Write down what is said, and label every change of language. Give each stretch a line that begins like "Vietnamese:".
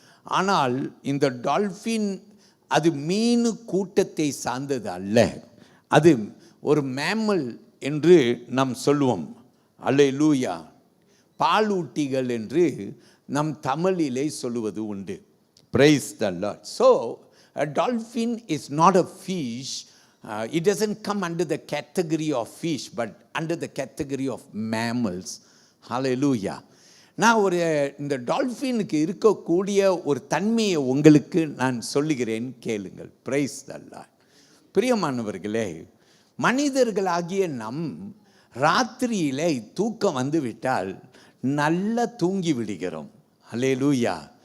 Tamil: ஆனால் இந்த டால்ஃபின் அது மீன் கூட்டத்தை சார்ந்தது அல்ல, அது ஒரு மேமல் என்று நாம் சொல்லுவோம். அல்லேலூயா. பாலூட்டிகள் என்று நம் தமிழிலே சொல்லுவது உண்டு.
English: Praise the Lord. So a dolphin is not a fish. It doesn't come under the category of fish, but under the category of mammals. Hallelujah.
Tamil: நான் இந்த டால்ஃபினுக்கு இருக்கக்கூடிய ஒரு தன்மையை உங்களுக்கு நான் சொல்லுகிறேன், கேளுங்கள்.
English: Praise the lord.
Tamil: பிரியமானவர்களே, மனிதர்களாகிய நம் ராத்திரியிலே தூக்கம் வந்து விட்டால் நல்லா தூங்கி விடுகிறோம். அல்லேலூயா.